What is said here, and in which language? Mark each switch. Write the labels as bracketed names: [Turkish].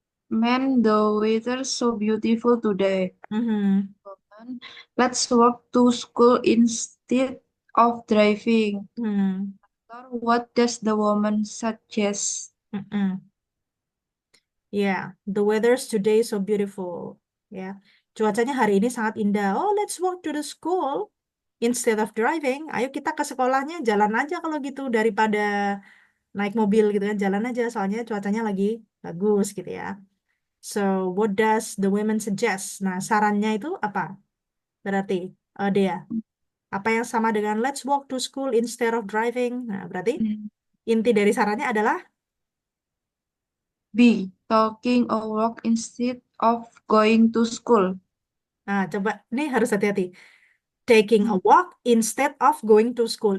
[English] Man, the weather's so beautiful today. Mm-hmm. Woman, let's walk to school instead of driving. Hmm. Or what does the woman suggest? Mm-mm. Yeah, the weather's today so beautiful. [Indonesian] Ya, cuacanya hari ini sangat indah. [English] Oh, let's walk to the school instead of driving. [Indonesian] Ayo kita ke sekolahnya jalan aja kalau gitu daripada naik mobil gitu kan. Jalan aja soalnya cuacanya lagi bagus gitu ya. [English] So, what does the women suggest? [Indonesian] Nah, sarannya itu apa? Berarti, Dea, apa yang sama dengan [English] let's walk to school instead of driving? [Indonesian] Nah, berarti inti dari sarannya adalah B. [English] Talking or walk instead of going to school. [Indonesian] Nah, coba nih harus hati-hati. [English] Taking a walk instead of going to school.